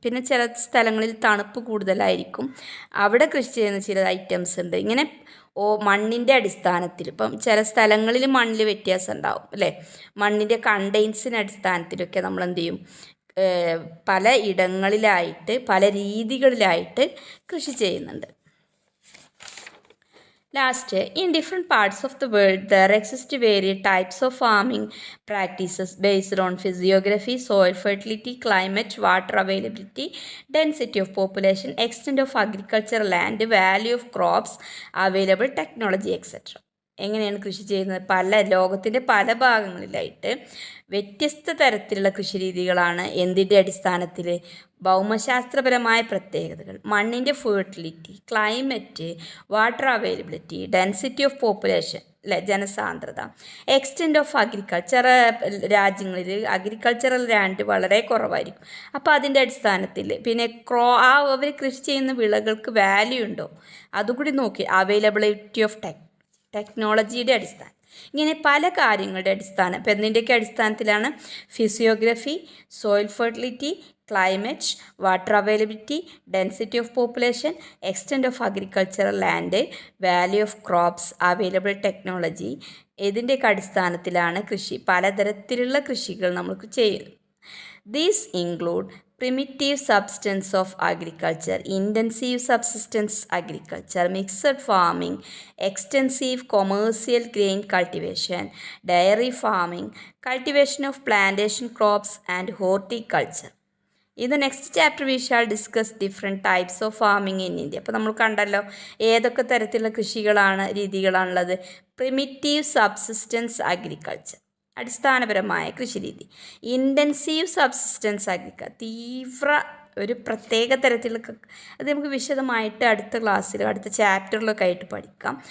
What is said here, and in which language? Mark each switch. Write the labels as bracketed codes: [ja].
[ml] പിന്നെ ചില സ്ഥലങ്ങളിൽ തണുപ്പ് കൂടുതലായിരിക്കും, അവിടെ കൃഷി ചെയ്യുന്ന ചില ഐറ്റംസ് ഉണ്ട്. ഇങ്ങനെ മണ്ണിൻ്റെ അടിസ്ഥാനത്തിൽ ഇപ്പം ചില സ്ഥലങ്ങളിൽ മണ്ണിൽ വ്യത്യാസം ഉണ്ടാവും അല്ലേ. മണ്ണിൻ്റെ കണ്ടെയ്ൻസിൻ്റെ അടിസ്ഥാനത്തിലൊക്കെ നമ്മൾ എന്ത് ചെയ്യും? പല ഇടങ്ങളിലായിട്ട് പല രീതികളിലായിട്ട് കൃഷി ചെയ്യുന്നുണ്ട്. [en] Last, in different parts of the world, there exist varied types of farming practices based on physiography, soil fertility, climate, water availability, density of population, extent of agricultural land, value of crops, available technology, etc. [ml] എങ്ങനെയാണ് കൃഷി ചെയ്യുന്നത്? ലോകത്തിൻ്റെ പല ഭാഗങ്ങളിലായിട്ട് വ്യത്യസ്ത തരത്തിലുള്ള കൃഷി രീതികളാണ്. എന്തിൻ്റെ അടിസ്ഥാനത്തിൽ? ഭൗമശാസ്ത്രപരമായ പ്രത്യേകതകൾ, മണ്ണിൻ്റെ fertility, climate, water availability, density of population അല്ലെ, ജനസാന്ദ്രത, എക്സ്റ്റെൻറ്റ് ഓഫ് അഗ്രികൾച്ചർ. രാജ്യങ്ങളിൽ അഗ്രികൾച്ചറൽ ലാൻഡ് വളരെ കുറവായിരിക്കും. അപ്പോൾ അതിൻ്റെ അടിസ്ഥാനത്തിൽ പിന്നെ അവർ കൃഷി ചെയ്യുന്ന വിളകൾക്ക് വാല്യൂ ഉണ്ടോ അതുകൂടി നോക്കി. അവൈലബിലിറ്റി ഓഫ് ടെക്നോളജിയുടെ അടിസ്ഥാനം. ഇങ്ങനെ പല കാര്യങ്ങളുടെ അടിസ്ഥാനം. ഇപ്പം എന്തിൻ്റെയൊക്കെ അടിസ്ഥാനത്തിലാണ്? Physiography, soil fertility, climate, water availability, density of population, extent of agricultural land, value of crops, available technology. ഇതിൻ്റെയൊക്കെ അടിസ്ഥാനത്തിലാണ് പലതരത്തിലുള്ള കൃഷികൾ നമുക്ക് ചെയ്യുന്നത്. [en] These include primitive subsistence of agriculture, intensive subsistence agriculture, mixed farming, extensive commercial grain cultivation, dairy farming, cultivation of plantation crops, and horticulture. In the next chapter we shall discuss different types of farming in India. [ml] അപ്പോൾ നമ്മൾ കണ്ടല്ലോ ഏതൊക്കെ തരത്തിലുള്ള രീതികളാണുള്ളത്. Primitive subsistence agriculture, അടിസ്ഥാനപരമായ കൃഷിരീതി. Intensive subsistence agriculture, ഒരു പ്രത്യേക തരത്തിലുള്ള, അത് നമുക്ക് വിശദമായിട്ട് അടുത്ത ക്ലാസ്സിൽ അടുത്ത ചാപ്റ്ററിലൊക്കെ ആയിട്ട് പഠിക്കാം.